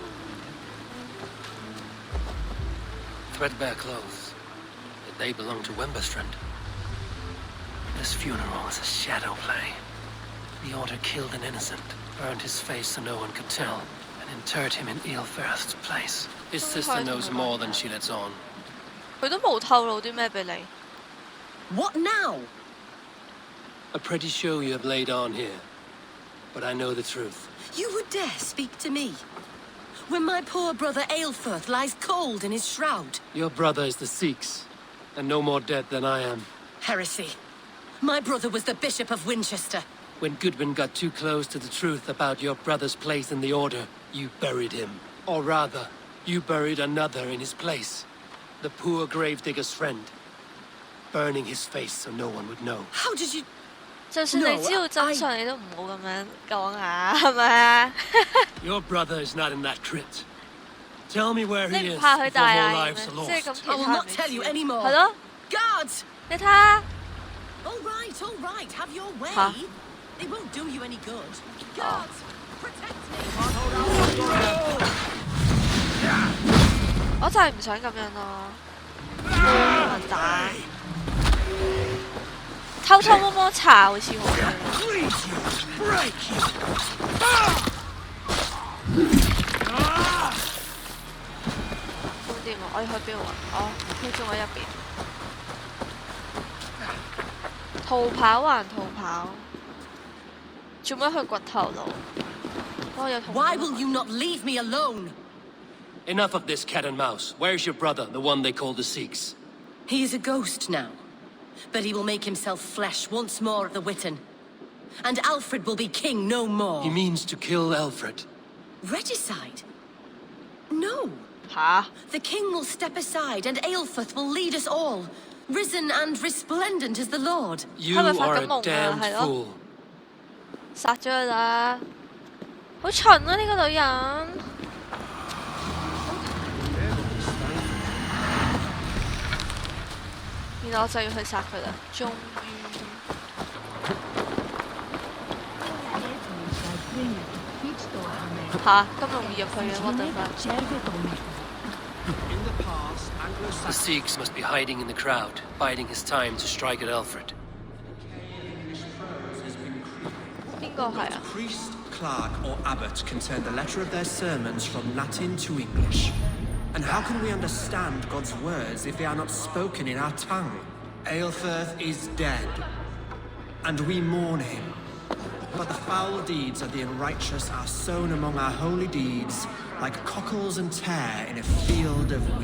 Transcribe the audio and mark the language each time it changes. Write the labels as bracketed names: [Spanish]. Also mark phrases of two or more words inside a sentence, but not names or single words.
[English] Threadbare clothes. Did they belong to Wemberstrand? This funeral is a shadow play. The order killed an innocent, burned his face so no one could tell, and interred him in Aelfirth's place. His sister knows more than she lets on. [Cantonese] 佢都冇透露啲咩俾你。 [English] What now? A pretty show you have laid on here, but I know the truth. You would dare speak to me? When my poor brother Aelfirth lies cold in his shroud. Your brother is the Sikhs, and no more dead than I am. Heresy. My brother was the Bishop of Winchester. When Goodwin got too close to the truth about your brother's place in the Order, you buried him. Or rather, you buried another in his place. The poor gravedigger's friend. Burning his face so no one would know. How did you... [Cantonese] 就算你知道真相，你都唔好咁樣講啊，係咪啊？ [English] Your brother is not in that crypt. Tell me where [Cantonese] 你 [English] he [Cantonese] 唔 [English] is [Cantonese] 怕佢 [English] before [Cantonese] 大 [English] more [Cantonese] 嗌 [English] lives [Cantonese] 咩？ [English] are [Cantonese] 即係咁 [English] lost. [Cantonese] 其 [English] I will [Cantonese] 他人 [English] not [Cantonese] 未 [English] tell you [Cantonese] 知 [English] anymore. [Cantonese] 係咯， [English] Guards! [Cantonese] 你睇下， [English] All right, have your way. [Cantonese] 嚇 [English] It won't do you any good. Guards, protect me. [Cantonese] 我就係唔想咁樣咯，冇人打，偷偷摸摸查好似好啲。咁掂啊？我要去邊度啊？哦，佢仲喺入邊。逃跑還逃跑，做乜去掘頭路？我有同。 [English] Why will you not leave me alone? Enough of this cat and mouse. Where's your brother, the one they call the Sikhs? He is a ghost now, but he will make himself flesh once more at the Witten. And Alfred will be king no more. He means to kill Alfred. Regicide? No. Huh? The king will step aside and Aelfrith will lead us all, risen and resplendent as the Lord. You are a damned fool. [Cantonese] 殺咗佢啦！好蠢啊！呢個女人。然後我就要去殺佢啦，終於。吓，咁容易入去嘅 ， [English] what the fuck？ The Sikhs must be hiding in the crowd, biding his time to strike at Alfred. [Cantonese] 邊個係啊？ [English] Priest, clerk, or abbot can turn the letter of their sermons from Latin to English. And how can we understand God's words if they are not spoken in our tongue? Aelfrith is dead, and we mourn him. But the foul deeds of the unrighteous are sown among our holy deeds, like cockles and tare in a field of wheat.